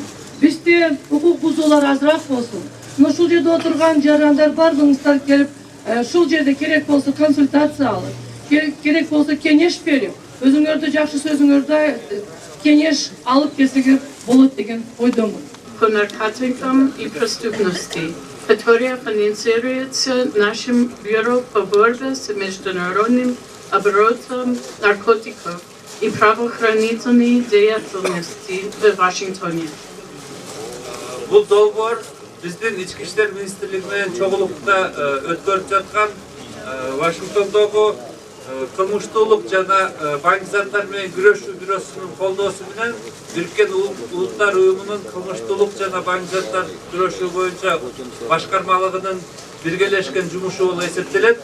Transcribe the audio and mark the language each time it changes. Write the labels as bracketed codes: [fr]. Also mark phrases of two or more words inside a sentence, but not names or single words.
[ky] Бизде укук бузуулар азыраак болсун. Мына ушул жерде отурган жарандар бардыгыңыздар келип, ушул жерде керек болсо консультация алып, керек болсо кеңеш берип, өзүңөрдү жакшы сөзүңөрдү кеңеш алып келсеңер болот деген ойдомун. [ru] По наркотикам и преступности, которая финансируется нашим бюро по борьбе с международным оборотом наркотиков и правоохранительной деятельности в Вашингтоне. [ky] Бул долбоор биздин ички иштер министрлиги менен чогулукта өткөрүп жаткан Вашингтондогу кылмыштуулук жана баңгизаттар менен күрөшүү бюросунун колдоосу менен Бириккен Улуттар уюмунун кылмыштуулук жана баңгизаттар күрөшүү боюнча башкармалыгынын биргелешкен жумушу болуп эсептелет.